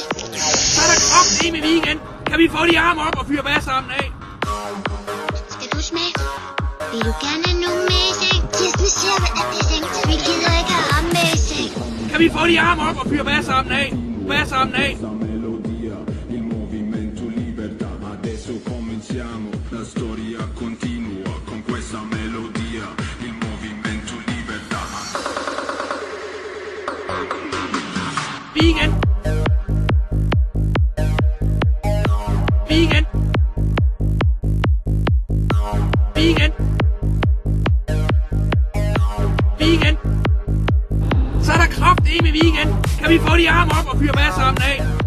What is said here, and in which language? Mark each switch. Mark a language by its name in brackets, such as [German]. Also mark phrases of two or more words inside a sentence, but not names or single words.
[Danish] Så er der kraftedeme weekend. Kan vi få de arme op og fyre masser af? Skal du smage? Vil du gerne have nogen med i seng? Kirsten siger, at det er seng, så vi gider ikke have ham med i seng. Kan vi få de arme op og fyre masser af? Masser af. [Italian] La storia continua con questa melodia, il movimento libertà. [Danish] Weekend. Weekend. Weekend. Weekend. Så er der kraftedeme weekend. Kan vi få de arme op og fyre masser af?